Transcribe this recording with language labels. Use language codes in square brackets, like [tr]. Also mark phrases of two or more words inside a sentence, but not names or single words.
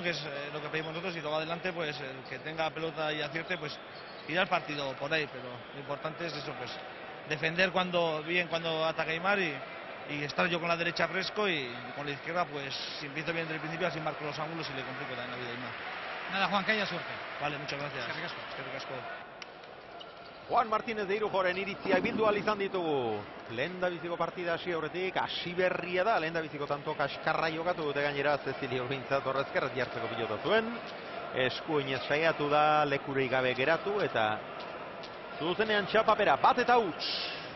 [es] Que es lo que pedimos nosotros, y luego adelante, pues el que tenga pelota y acierte, pues tirar el partido por ahí, pero lo importante es eso, pues defender cuando ataca Aimar y estar yo con la derecha fresco y con la izquierda, pues si empiezo bien desde el principio, así marco los ángulos y le complico también la vida a Aimar. Nada, Juan, que haya suerte. Vale, muchas gracias. [eu] Eskerrik asko. Juan Martínez de Irujoren iritziak bildu ahal izan ditugu. Lehendabiziko partida hasi aurretik, hasi berria da, lehendabiziko tanto kaskarra jokatu dute gainera, Cecilio Urbintzat horrezkerret jartzeko pilota zuen. Eskuinez saiatu da, lekurik gabe geratu, eta zuzenean txapapera, bat eta huts.